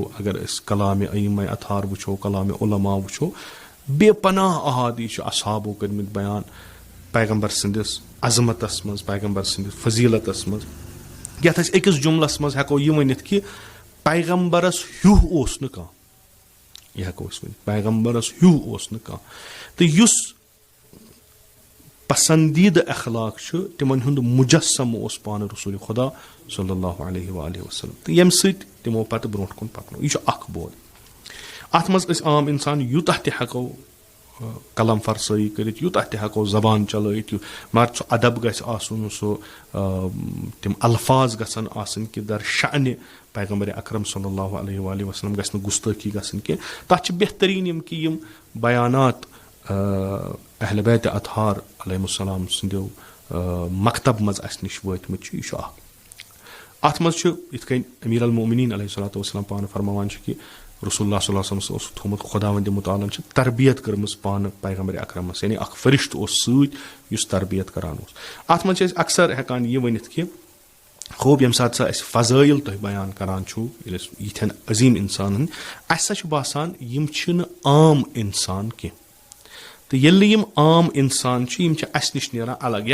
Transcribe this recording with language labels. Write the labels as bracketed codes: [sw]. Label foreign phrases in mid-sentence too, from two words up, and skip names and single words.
[ks] اگر أسۍ کلامِ ائمہ اطہار وٕچھو کلامِ علما وٕچھو بے پناہ احادیث چھِ اصحابو کٔرمٕتۍ بیان پیغمبر سٕنٛدِس عظمتس منٛز پیغمبر سٕنٛدِس فضیلتس منٛز یتھ أسۍ أکِس جملس منٛز ہٮ۪کو یہِ ؤنِتھ کہِ پیغمبرس ہیوٗ اوس نہٕ کانٛہہ یہِ ہٮ۪کو أسۍ ؤنِتھ پیغمبرس ہیوٗ اوس نہٕ کانٛہہ تہٕ یُس پسندیدٕ اخلاق چھُ تِمن ہُنٛد مجسم اوس پانہٕ رسول خدا [ar] صلی اللہ علیہ وآلہ وسلم [ks] تہٕ ییٚمہِ سۭتۍ تِمو پتہٕ برونٛٹھ کُن پکنو. یہِ چھُ اکھ بود. اتھ منٛز أسۍ عام انسان یوٗتاہ تہِ ہٮ۪کو قلم فرسٲیی کٔرِتھ یوٗتاہ تہِ ہٮ۪کو زبان چلٲیِتھ مگر سُہ ادب گژھِ آسُن سُہ تِم الفاظ گژھن آسٕنۍ کہِ در شأنہِ پیغمبر اکرم [ar] صلی اللہ علیہ وآلہ وسلم [ks] گژھِ نہٕ گُستٲخی گژھٕنۍ کینٛہہ. تتھ چھِ بہتریٖن یِم کہِ یِم بیانات اہلِ بیتِ اطہار [ar] علیہم السلام [ks] سٕنٛدیو مکتب منٛز اسہِ نِش وٲتمٕتۍ چھِ. یہِ چھُ اکھ. اتھ منٛز چھُ یِتھ کٔنۍ امیٖر المومنیٖن [ar] علیہ الصلوۃ والسلام [ks] پانہٕ فرماوان چھِ کہِ رسول اللہ [ar] صلی اللہ علیہ وسلم [ks] اوس تھوٚومُت خۄداوندِ مُتعالن چھِ تربیت کٔرمٕژ پانہٕ پیغمبر اکرمس یعنی اکھ فرشتہٕ اوس سۭتۍ یُس تربیت کران اوس. اتھ منٛز چھِ أسۍ اکثر ہٮ۪کان یہِ ؤنِتھ کہِ خوب ییٚمہِ ساتہٕ سا أسۍ فضٲیل تُہۍ بیان کران چھُو ییٚلہِ أسۍ یِتھٮ۪ن عظیٖم انسانن اسہِ سا چھُ باسان یِم چھِنہٕ عام انسان کینٛہہ تہٕ ییٚلہِ نہٕ یِم عام انسان چھِ یِم چھِ اسہِ نِش نیران الگ.